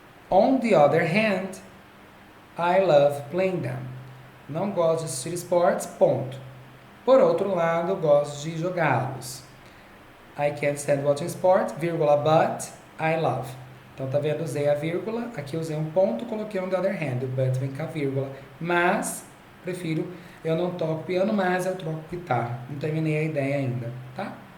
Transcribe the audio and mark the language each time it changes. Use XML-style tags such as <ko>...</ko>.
<en>On the other hand, I love playing them.</en> <pt>Não gosto de assistir esportes, ponto. Por outro lado, gosto de jogá-los.</pt> <en>I can't stand watching sports, vírgula, but I love.</en> <pt>Então, tá vendo? Usei a vírgula, aqui usei um ponto, coloquei on the other hand. O but vem com a vírgula. Mas, prefiro, eu não toco piano, mas eu toco guitarra. Não terminei a ideia ainda, tá?</pt>